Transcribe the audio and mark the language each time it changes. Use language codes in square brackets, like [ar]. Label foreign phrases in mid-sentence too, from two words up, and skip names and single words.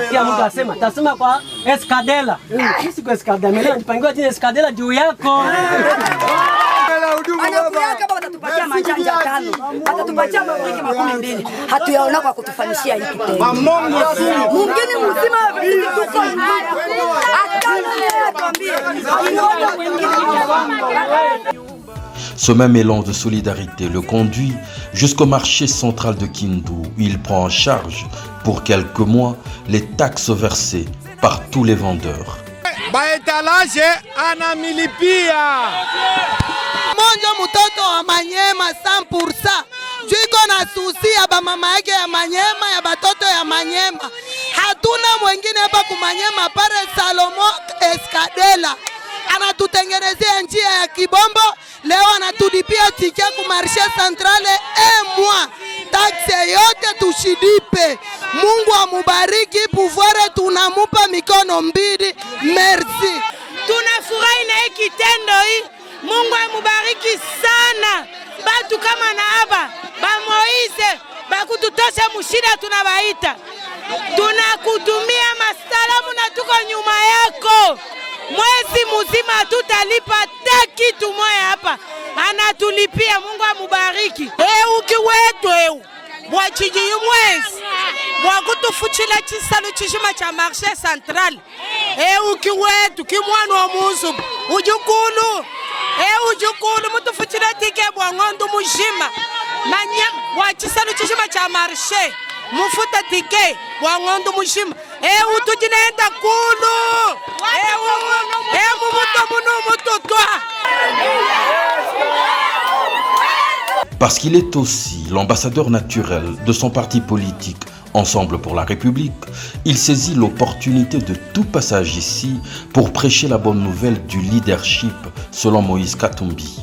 [sw] Kila mtu asema, tasema kwa Escadela. Sisi kwa Escadela, leo nipangiwa jina Escadela juu yako. Watatupatia manjanja 5, watatupatia mabriki 12. Hatuyaona kwa kutufanishia hiki tena. Mwingine mzima hivi tuko [fr] Ce même élan de solidarité le conduit jusqu'au marché central de Kindu. Il prend en charge pour quelques mois les taxes versées par tous les vendeurs. [sw] Baetalage anamilipia monja mutoto wa Manyema 100%. Juiko na susi ya ba mama yake ya Manyema, ya batoto ya Manyema. Hatuna mwingine hapa kumanyema pare Salomo Escadela. Anatutengenezea njia ya Kibombo, leo anatulipia tike ku [fr] marché centrale [sw] mwa. Taxe yote tushidipe. Mungu amubariki, pouvoir tunamupa mikono mbili. Merci. Tunafurahi na hiki kitendo hii. Mungu amubariki sana. Batu kama na haba, ba Moise, ba kututosha mushida tunabaita. Tunakutumia masalamu na tuko nyuma yako. Mwezi mzima tutalipa hata kitu moja hapa. Anatulipia, Mungu amubariki. [lu] Uki wetu bwachiji mwezi. Bwakutufuchila chisalu chishima cha [fr] marché central. [lu] Uki wetu kimwanu wa muzu. Ujukulu. Ujukulu mutufuchila tike bwangondo mujima. Manya bwachisalu chishima cha marché. Mufuta tike bwangondo mujima. Utujinaenda kulu. [fr] Parce qu'il est aussi l'ambassadeur naturel de son parti politique Ensemble pour la République, il saisit l'opportunité de tout passage ici pour prêcher la bonne nouvelle du leadership selon Moïse Katumbi.